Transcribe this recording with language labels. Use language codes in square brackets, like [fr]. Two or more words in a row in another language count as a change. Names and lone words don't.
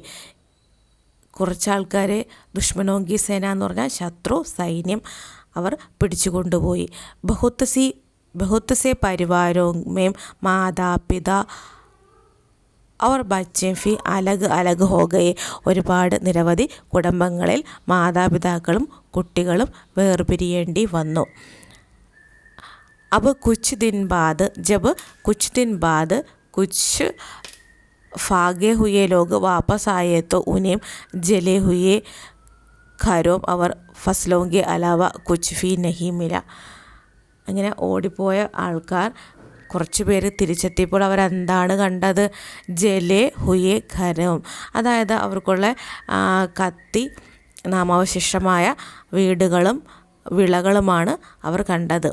[ml] കുറച്ചാൾക്കാരെ [hi] दुश्मनों की सेना [ml] എന്ന് പറഞ്ഞാൽ ശത്രു സൈന്യം അവർ പിടിച്ചുകൊണ്ടുപോയി. [hi] बहुत से परिवारों में माता पिता और बच्चे भी अलग अलग हो गए. [ml] നിരവധി കുടുംബങ്ങളിൽ മാതാപിതാക്കളും കുട്ടികളും വേർപിരിയേണ്ടി വന്നു. [hi] अब कुछ दिन बाद कुछ भागे हुए लोग वापस आए तो उन्हें जले हुए घरों और फसलों के अलावा कुछ भी नहीं मिला. [ml] അങ്ങനെ ഓടിപ്പോയ ആൾക്കാർ കുറച്ച് പേര് തിരിച്ചെത്തിയപ്പോൾ അവരെന്താണ് കണ്ടത്? [hi] जले हुए घर, [ml] അതായത് അവർക്കുള്ള കത്തി നാമാവശിഷ്ടമായ വീടുകളും വിളകളുമാണ് അവർ കണ്ടത്.